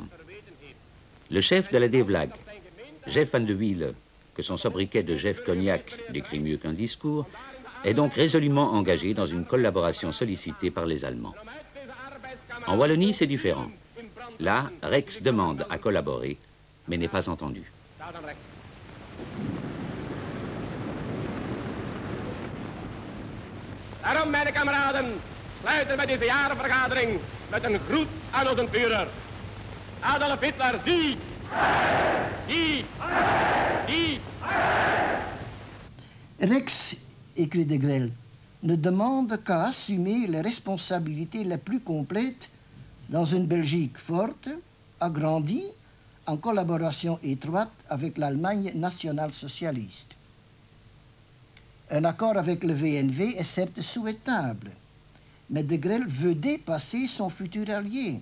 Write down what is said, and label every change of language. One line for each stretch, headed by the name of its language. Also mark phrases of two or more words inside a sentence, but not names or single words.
French: Le chef de la DVLAG, Jeff van de Wiele, que son sobriquet de Jeff Cognac décrit mieux qu'un discours, est donc résolument engagé dans une collaboration sollicitée par les Allemands. En Wallonie, c'est différent. Là, Rex demande à collaborer, mais n'est pas entendu.
Dutch: Daarom, mijn kameraden, sluiten we deze jarenvergadering met een groet aan onze Führer. Adolf Hitler, die!
French: Rex, écrit de Grelle, ne demande qu'à assumer les responsabilités les plus complètes dans une Belgique forte, agrandie, en collaboration étroite avec l'Allemagne nationale-socialiste. Un accord avec le VNV est certes souhaitable, mais de Grelle veut dépasser son futur allié.